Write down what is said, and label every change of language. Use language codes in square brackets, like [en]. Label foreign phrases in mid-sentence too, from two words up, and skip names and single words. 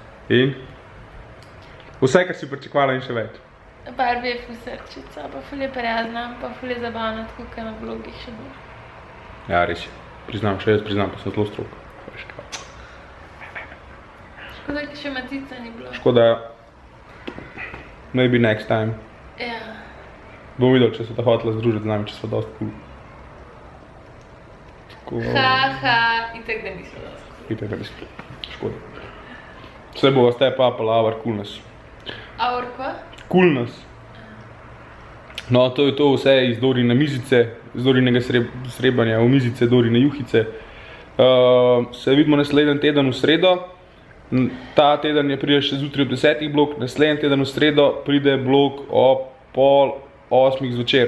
[sl] Vse, kar si pričakovala in še več. Barbie je ful srčica, pa ful je prijazna, pa ful je zabavna, tako kot na vlogih še bolj. Ja, res je. Priznam, še jaz priznam, pa sem zelo strog. Škoda, ki še Matica ni bilo. Škoda, [en] maybe next time. [sl] Ja. Bom videl, če se ta hotela združiti z nami, če so dosti cool. Itak da niso dosti cool. Itak da niso. Škoda. Vse bo [en] step up, our coolness. [sl] Our kva? [en] Coolness. [sl] No, to je to vse iz Dorine mizice, iz Dorinega srebanja v mizice, Dorine juhice. Se vidimo naslednji teden v sredo. Ta teden je pride še zjutraj ob 10 blok, naslednji teden v sredo pride blok ob 7:30 zvečer.